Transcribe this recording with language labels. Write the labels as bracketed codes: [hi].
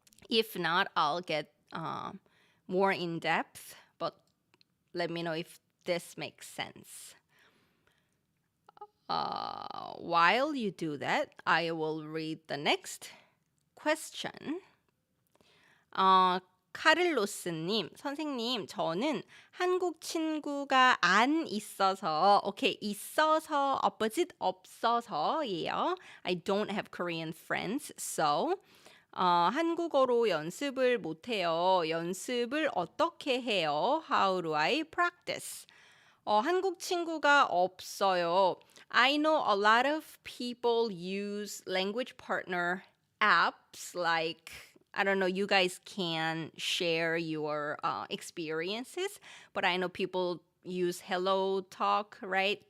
[en] If not, I'll get more in depth, but let me know if this makes sense. While you do that, I will read the next question. [ko] 카를로스님, 선생님, 저는 한국 친구가 안 있어서, okay, 있어서, opposite, 없어서예요. [en] I don't have Korean friends, so [ko] 한국어로 연습을 못해요. 연습을 어떻게 해요? [en] How do I practice? [ko] 한국 친구가 없어요. [en] I know a lot of people use language partner apps like, I don't know, you guys can share your experiences, but I know people use Hello Talk, right?